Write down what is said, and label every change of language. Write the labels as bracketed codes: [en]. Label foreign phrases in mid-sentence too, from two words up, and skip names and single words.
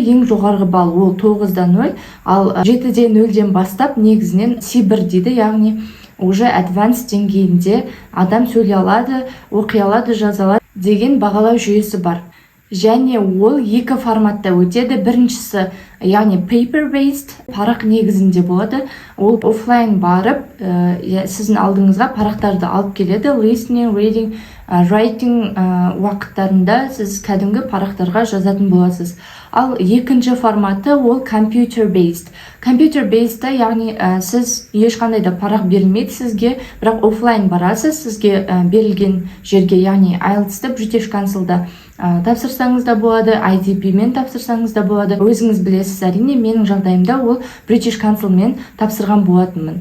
[kk] Ең жоғарғы бал ол 9-дан 0, ал 7-ден 0-ден бастап негізінен C1 дейді, яғни уже advanced деңгейінде адам сөйлей алады, оқи алады, жаза алады деген бағалау жүйесі бар. Және ол 2 форматта өтеді. Біріншісі, яғни paper-based, парақ негізінде болады. Ол офлайн барып, сіздің алдыңызға парақтарды алып келеді. [en] Listening, reading, writing [kk] уақыттарында сіз кәдімгі парақтарға жазатын боласыз. Ал екінші форматы ол computer-based. Computer-based, яғни сіз ешқандай да парақ берілмейді сізге, бірақ офлайн барасыз, сізге берілген жерге, яғни IELTS-ті British Council'да тапсырсаңыз да болады, IDP-мен тапсырсаңыз да болады. Өзіңіз білесіз, әрине менің жағдайымда ол British Council-мен тапсырған болатынмын.